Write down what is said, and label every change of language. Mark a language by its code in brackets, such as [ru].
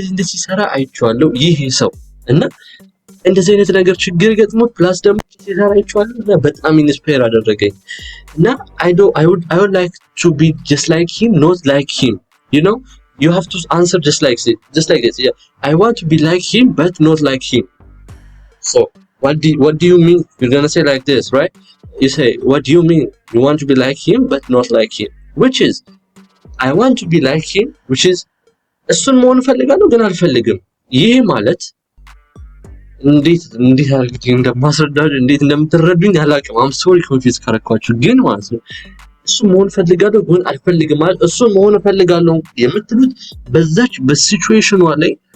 [am] ሲሰራ አይቼዋለሁ ይሄ ሰው እና እንደዚህ አይነት ነገር ችግር ገጥሞ ፕላስ ደግሞ ሲሰራ አይቼዋለሁ እና በጣም ኢንስፓየር አደረገኝ እና [en] I would like to be just like him, not like him, you know. You have to answer just like this. Yeah, I want to be like him, but not like him. So, what do you mean? You're gonna say like this, right? You say, what do you mean? You want to be like him, but not like him. Which is, I want to be like him, which is, [am] እሱን መሆን ፈልጋለሁ ግን አልፈልግም። ይሄ ማለት እንዴት አድርጌ እንደማስረዳችሁ እንዴት እንደምትረዱኝ አላውቅም። [en] I'm sorry confused [am] ካረኳችሁ ግን ማለት ነው እሱ መሆን ፈልጋለሁ ግን አልፈልግም ማለት እሱ መሆን ፈልጋለሁ የምትሉት በዛች በሲቹዌሽኗ ላይ